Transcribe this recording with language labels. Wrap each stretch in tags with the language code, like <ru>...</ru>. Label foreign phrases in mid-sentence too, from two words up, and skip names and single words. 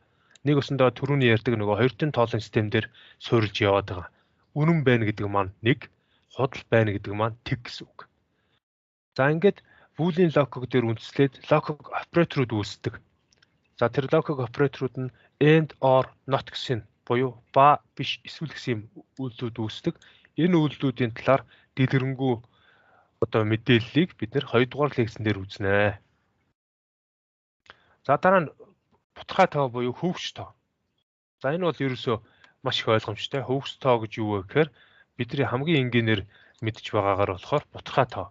<mn>Нэг өсөндөө түрүүний ярьдаг нөгөө хоёртын тоолын систем дээр суурилж яваад байгаа. Үнэн байна гэдэг маань нэг, худал байна гэдэг маань тэг гэсэн үг. За ингээд Бүүлийн логик дээр үндэслээд логик операторууд үүсдэг. За тэр логик операторууд нь</mn> <en>and or not</en> <mn>гэсэн буюу ба биш эсвэл гэсэн үйлдэлүүд үүсдэг. Энэ үйлдэлүүдийн талаар дэлгэрэнгүй одоо мэдээллийг бид нэр 2 дугаар лекцэн дээр үзнэ. За дараа нь бутгай тоо буюу хөвгч тоо. За энэ бол ерөөсөө маш их ойлгомжтой. Хөвгч тоо гэж юу вэ гэхээр бидний хамгийн энгийнээр мэдж байгаагаар болохоор бутгай тоо.</mn>